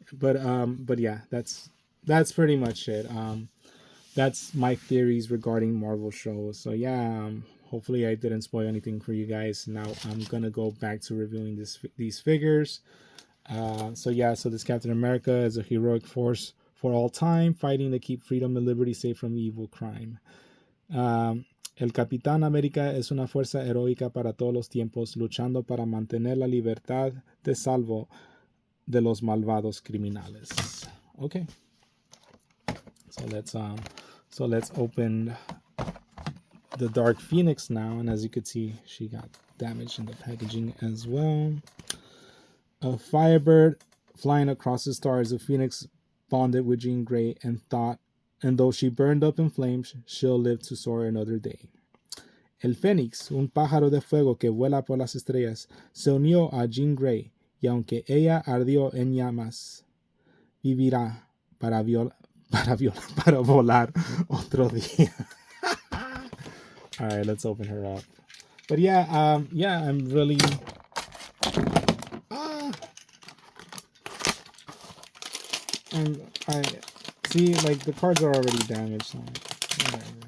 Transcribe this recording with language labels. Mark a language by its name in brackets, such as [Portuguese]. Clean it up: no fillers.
[English] But yeah, that's pretty much it. That's my theories regarding Marvel shows. So yeah, hopefully I didn't spoil anything for you guys. Now I'm gonna go back to reviewing these figures. So this Captain America is a heroic force for all time, fighting to keep freedom and liberty safe from evil crime. [Spanish] El Capitán América es una fuerza heroica para todos los tiempos, luchando para mantener la libertad de salvo de los malvados criminales. [English] Okay. So let's open the Dark Phoenix now, and as you could see, she got damaged in the packaging as well. A Firebird flying across the stars, a Phoenix bonded with Jean Grey and though she burned up in flames, she'll live to soar another day. [Spanish] El Fénix, un pájaro de fuego que vuela por las estrellas, se unió a Jean Grey, y aunque ella ardió en llamas, vivirá para volar otro día. [English] All right, let's open her up. But yeah, I'm really. And I see, like, the cards are already damaged. So whatever.